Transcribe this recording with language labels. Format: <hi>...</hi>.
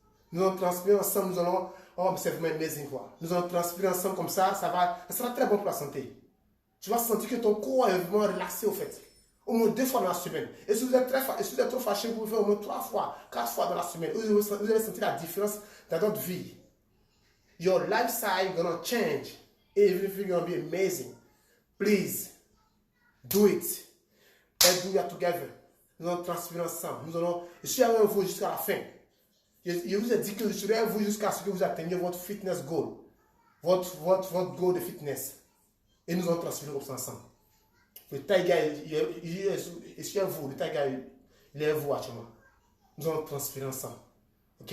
<fr>Nous allons transpirer ensemble, nous allons... Oh, c'est vraiment amazing quoi. Nous allons transpirer ensemble comme ça sera très bon pour la santé. Tu vas sentir que ton corps est vraiment relaxé au fait. Au moins 2 fois dans la semaine. Et si vous êtes trop fâché, vous pouvez faire au moins 3 fois, 4 fois dans la semaine. Vous allez sentir la différence dans votre vie.</fr> <en>Your lifestyle is going to change. Everything is going to be amazing. Please, do it. Let's do it together.</en> <fr>Nous allons transpirer ensemble. Je suis avec vous jusqu'à la fin. Je vous ai dit que je serai avec vous jusqu'à ce que vous atteigniez votre fitness goal. Votre goal de fitness. Et nous allons transpirer comme ça ensemble. Le Tiger, il est sur vous. Le Tiger, il est à vous actuellement. Nous allons transpirer ensemble. Ok?</fr>